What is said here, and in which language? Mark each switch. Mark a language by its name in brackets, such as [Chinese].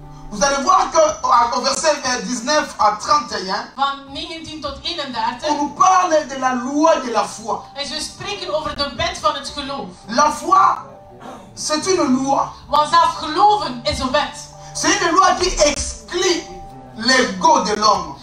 [French] vous allez voir qu'au verset 19 à 31, [Dutch] van 19 tot 31, [French] on nous parle de la loi de la foi. [Dutch] en we spreken over de wet van het geloof. [French] La foi, c'est une loi. [Dutch] Want zelf geloven is een wet. [French] C'est une loi qui exclut l'ego de l'homme.